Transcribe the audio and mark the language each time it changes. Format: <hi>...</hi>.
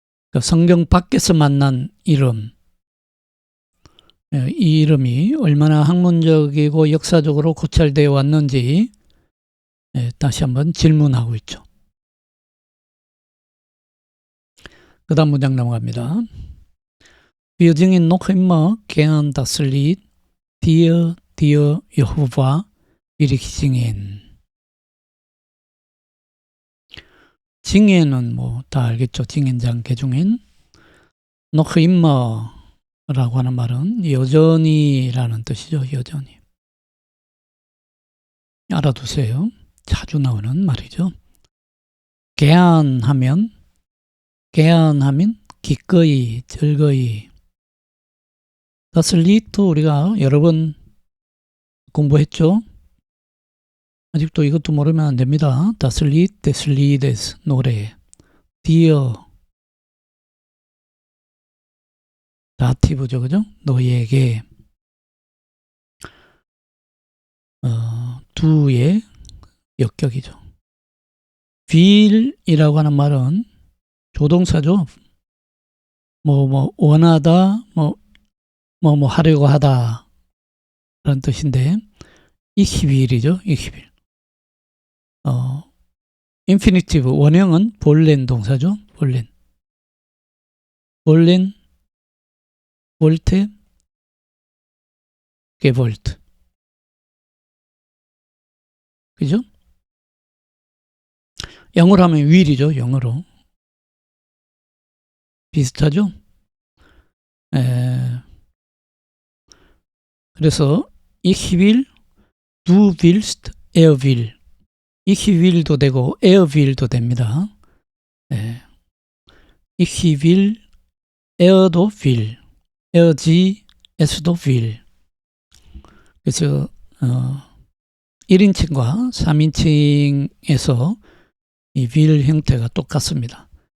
<ko>그러니까 성경 밖에서 만난 이름, 이 이름이 얼마나 학문적이고 역사적으로 고찰되어 왔는지 다시 한번 질문하고 있죠. 그 다음 문장 넘어갑니다.</ko> <de>Wir singen noch immer gern das Lied Dir, dir, Jehova, will ich singen.</de> <ko>징엔은 뭐 다 알겠죠. 징엔장 개중엔.</ko> <de>noch immer</de> <ko>라고 하는 말은 여전히라는 뜻이죠. 여전히. 알아두세요. 자주 나오는 말이죠. gern 하면 기꺼이, 즐거이.</ko> <de>das Lied</de> <ko>우리가 여러 번 공부했죠. 아직도 이것도 모르면 안 됩니다.</ko> <de>Das Lied des Liedes, 노래.</de> <ko>Dir, 다티브죠, 그죠? 너에게. 두의 역격이죠. will이라고 하는 말은 조동사죠. 원하다, 하려고 하다. 라는 뜻인데,</ko> <de>ich will이죠, ich will.</de> <ko>인피니티브, 원형은 볼렌 동사죠, 볼렌. 볼렌, 볼테, 게볼트. 그죠? 영어로 하면 will이죠, 영어로. 비슷하죠? 그래서</ko> <de>ich will, du willst, er will. ich will도 되고 er will도 됩니다. ich will, er도 will, er sie, es도 will.</de> <ko>그래서 1인칭과 3인칭에서 이 will 형태가 똑같습니다.</ko>